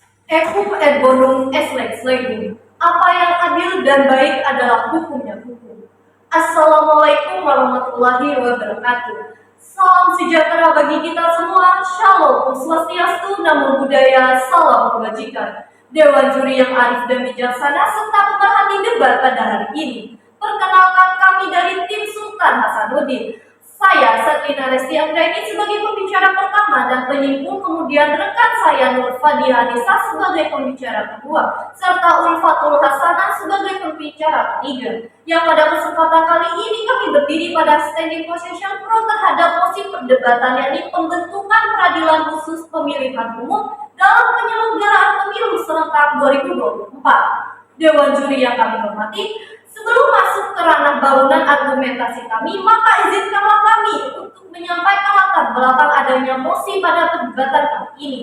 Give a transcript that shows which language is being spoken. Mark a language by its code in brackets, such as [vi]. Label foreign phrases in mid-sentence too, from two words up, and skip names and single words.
[la] Equum et bonum est lex legum. [id] Apa yang adil dan baik adalah hukumnya hukum. [ar] السلام عليكم ورحمة الله وبركاته. [id] Salam sejahtera bagi kita semua. Shalom, swastiastu, [pi] namo buddhaya, [id] salam kebajikan. Dewan juri yang arif dan bijaksana serta pemerhati debat pada hari ini. Perkenalkan kami dari tim Sultan Hasanuddin. Saya Satrina Resti Anggraini sebagai pembicara pertama dan penyimpul, kemudian rekan saya Nur Fadia Anissa sebagai pembicara kedua, serta Ulfatul Hasanah sebagai pembicara ketiga. Yang pada kesempatan kali ini kami berdiri pada [en] standing position [id] pro terhadap mosi perdebatan, yakni pembentukan peradilan khusus pemilihan umum dalam penyelenggaraan pemilu serentak 2024. Dewan juri yang kami hormati, sebelum masuk ke ranah bangunan argumentasi kami, maka izinkanlah kami untuk menyampaikan latar belakang adanya mosi pada perdebatan kali ini.